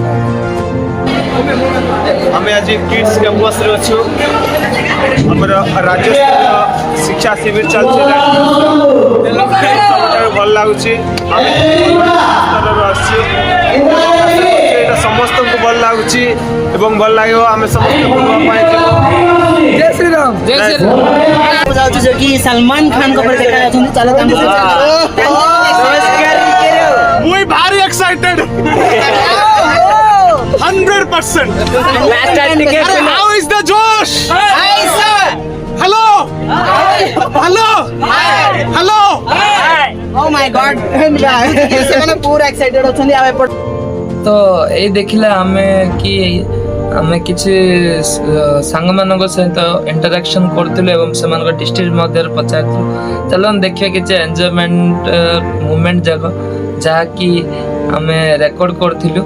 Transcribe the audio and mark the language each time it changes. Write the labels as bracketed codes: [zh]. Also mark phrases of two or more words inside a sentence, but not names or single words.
[or] ଆମେ ଆଜି କିଡ୍ସ କ୍ୟାମ୍ପସରେ ଅଛୁ। ଆମର ରାଜ୍ୟସ୍ତରୀୟ ଶିକ୍ଷା ଶିବିର ଚାଲିଛି, ସବୁଠାରୁ ଭଲ ଲାଗୁଛି। ଆମେ ସ୍ତରରୁ ଆସିଛୁ, ଏଇଟା ସମସ୍ତଙ୍କୁ ଭଲ ଲାଗୁଛି ଏବଂ ଭଲ ଲାଗିବ। ଆମେ ସମସ୍ତେ ବୁଲିବା ପାଇଁ ଯିବୁ। [hi] जय श्री राम। [or] ଜୟ ଶ୍ରୀ ମୁଁ ଯାଉଛି ଯୋଉଠି ସଲମାନ ଖାନଙ୍କ ଉପରେ ଦେଖା ଯାଉଛନ୍ତି। ଚାଲ ତାଙ୍କୁ ମୁଇଁ ଭାରି ଏକ୍ସାଇଟେଡ୍ 100%। [en] How is the Josh? Hello. Hello. Hello. Oh my God [or] ସେମାନେ ପୁରା ଏକ୍ସାଇଟେଡ୍ ଅଛନ୍ତି। ଆଉ ଏପଟ ତ ଏଇ ଦେଖିଲେ ଆମେ କିଛି ସାଙ୍ଗମାନଙ୍କ ସହିତ ଇଣ୍ଟରାକ୍ସନ୍ କରୁଥିଲୁ ଏବଂ ସେମାନଙ୍କ ଡିଷ୍ଟ୍ରିକ୍ଟ ମଧ୍ୟରେ ପଚାରିଥିଲୁ। ଚାଲ ଦେଖିବା କିଛି [en] enjoyment moment [or] ଯାକ ଯାହାକି ଆମେ ରେକର୍ଡ଼ କରିଥିଲୁ।